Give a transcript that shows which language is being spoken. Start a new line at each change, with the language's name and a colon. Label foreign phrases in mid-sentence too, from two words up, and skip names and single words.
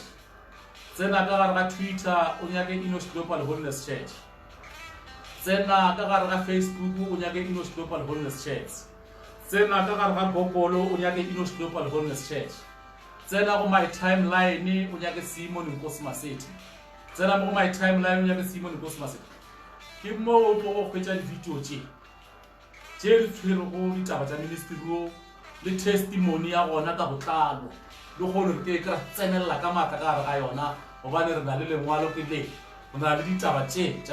Northern Sotho: Tsena ka gare ga Twitter o nyake Enosh Global Holiness Church. Tsena ka gare ga Facebook o nyake Enosh Global Holiness Church. Tsena ka gare ga Bopolo o nyake Enosh Global Holiness Church. Tsena go
English: my timeline
Northern Sotho: o nyake Simon Nkosi Maseti. Tsena go
English: my timeline
Northern Sotho: o nyake Simon Nkosi Maseti. Ke mo o tlo go fetsa di video tse di tshwere go ditaba tsa ministry go le testimony ya gona ka botlalo le go re ke ka tsenella ka matla ka ga yona go ba ne re na le lengwalo ke le go na le ditaba tse tsa